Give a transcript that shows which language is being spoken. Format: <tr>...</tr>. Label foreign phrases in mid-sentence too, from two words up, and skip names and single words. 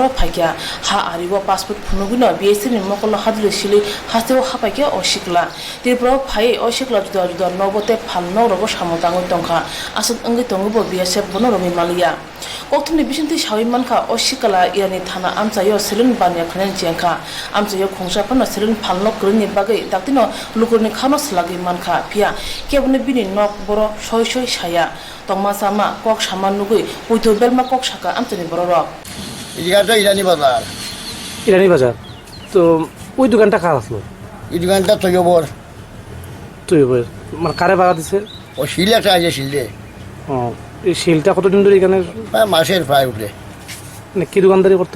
<trp>phaikya ha ariwa passport phunugino BSC ni mokolo hadle shili hastiwa hapaikya o shikla Tripura phai o shikla juda juda nobote phalno robo samotangoi tongkha asut engi tongobo BSF bonoromi malia Koktumni bisinti shawi mankha o shikala irani thana amchayo selun banya khanen jengkha amchayo khongsa pano selun phalno kroni bagai daktino lukurni khamos lagi mankha pia kebune bini nok boro shoi shaya tongma sama kok samanugui uito belma kok saka amchani boro rok</trp> <bn>ইদিগাটা ইরানি বাজার। ইরানি বাজার। তো ওই দোকানটা কার আসলো? এই দোকানটা তৈয়বর। তৈয়বর মানে কারে ভাড়া দিছে? ও শিল একটা আছে শিলে। ও, এই শিলটা কতদিন ধরে এখানে? মাসের প্রায় উঠলে। মানে কি দোকানদারি করতো?</bn>